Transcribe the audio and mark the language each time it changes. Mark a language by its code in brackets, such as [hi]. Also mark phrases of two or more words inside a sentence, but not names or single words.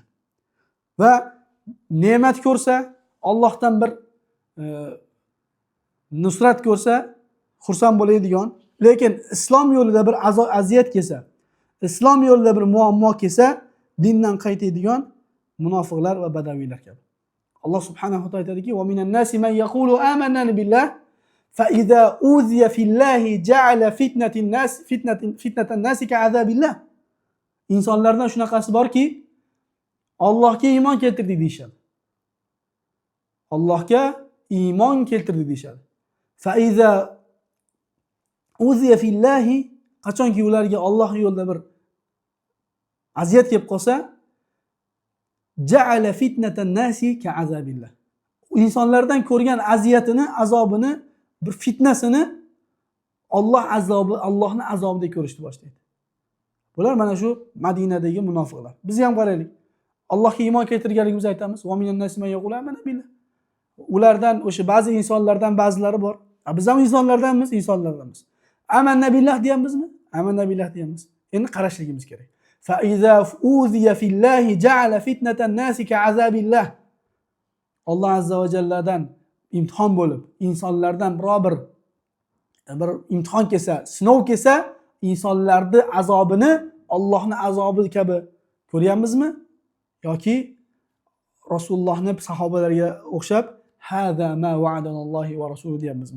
[uz] Va ne'mat ko'rsa, Allohdan bir nusrat ko'rsa, xursand bo'ladigan, lekin islom yo'lida bir aziyat kelsa, islom yo'lida bir muammo kelsa, dindan qaytadigan munofiqlar va badaviylar kabi. [ar] الله سبحانه وتعالى [uz] aytadiki: [ar] "ومن الناس من يقول آمنا بالله فإذا أوذي في الله جعل فتنة الناس كعذاب الله." [uz] İnsanlardan shunaqasi borki, Allohga iymon keltirdik deyishadi. Allohga iymon keltirdik deyishadi. [ar] فإذا أوذي في الله, [uz] qachonki ularga Alloh yo'lida bir aziyat kelib qolsa, [ar] جعل فتنة الناس كعذاب الله. [uz] İnsanlardan ko'rgan aziyatini, azobini, bir fitnasini Allohning azobida ko'rishni boshlaydi. Bular mana shu Madinadagi munofiqlar. Biz ham qaraylik. Allohga iymon keltirganligimizni aytamiz. [ar] ومن الناس من يقول آمنا بالله. [uz] Ulardan o'sha ba'zi insonlardan ba'zilari bor. Biz ham insonlardanmiz. [ar] آمنا بالله [uz] deyamizmi? [ar] آمنا بالله [uz] deyamiz. Endi qarashligimiz kerak. [ar] فإذا أوذي في الله جعل فتنة الناس كعذاب الله. الله عز وجل [uz] imtihon bo'lib, insonlardan bir imtihon kelsa, sinov kelsa, insonlarning azobini Allohning azobi kabi ko'ryapmizmi? Yoki Rasulullohning sahobalariga o'xshab [ar] هذا ما وعدنا الله ورسوله [uz] deyapmizmi?